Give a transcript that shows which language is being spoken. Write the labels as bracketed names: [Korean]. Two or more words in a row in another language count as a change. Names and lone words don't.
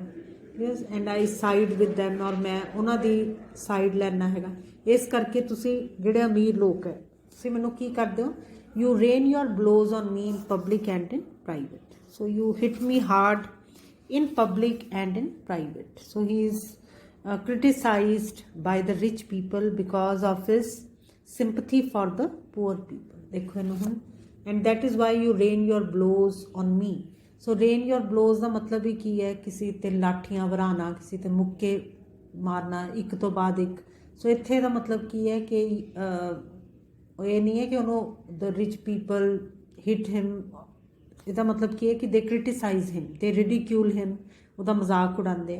[English] yes, and I side with them, [Punjabi] ਔਰ ਮੈਂ ਉਹਨਾਂ ਦੀ ਸਾਈਡ ਲੈਣਾ ਹੈਗਾ। ਇਸ ਕਰਕੇ ਤੁਸੀਂ ਜਿਹੜੇ ਅਮੀਰ ਲੋਕ ਹੈ, ਤੁਸੀਂ ਮੈਨੂੰ ਕੀ ਕਰਦੇ ਹੋ, [English] you rain your blows on me in public and in private. So you hit me hard in public and in private. So he is criticized by the rich people because of his sympathy for the poor people. [Hindi] देखो इन्हों, [English] and that is why you rain your blows on me. So rain your blows [Punjabi] ਦਾ ਮਤਲਬ ਹੀ ਕੀ ਹੈ, ਕਿਸੇ ਤੇ ਲਾਠੀਆਂ ਵਰਾਣਾ, ਕਿਸੇ ਤੇ ਮੁੱਕੇ ਮਾਰਨਾ ਇੱਕ ਤੋਂ ਬਾਅਦ ਇੱਕ। ਸੋ ਇੱਥੇ ਦਾ ਮਤਲਬ ਕੀ ਹੈ ਕਿ ਇਹ ਨਹੀਂ ਹੈ ਕਿ ਉਹਨੂੰ [English] the rich people hit him, [Punjabi] ਇਹਦਾ ਮਤਲਬ ਕੀ ਹੈ ਕਿ [English] they criticise him, they ridicule him, [Punjabi] ਉਹਦਾ ਮਜ਼ਾਕ ਉਡਾਉਂਦੇ।